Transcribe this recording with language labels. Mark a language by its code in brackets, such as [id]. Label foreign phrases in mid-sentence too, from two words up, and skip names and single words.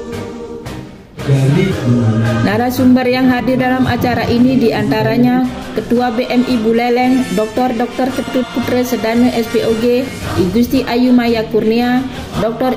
[id] Narasumber yang hadir dalam acara ini diantaranya Ketua BMI Buleleng, Dr. Ketut Putra Sedana SPOG, I Gusti Ayu Maya Kurnia, Dr.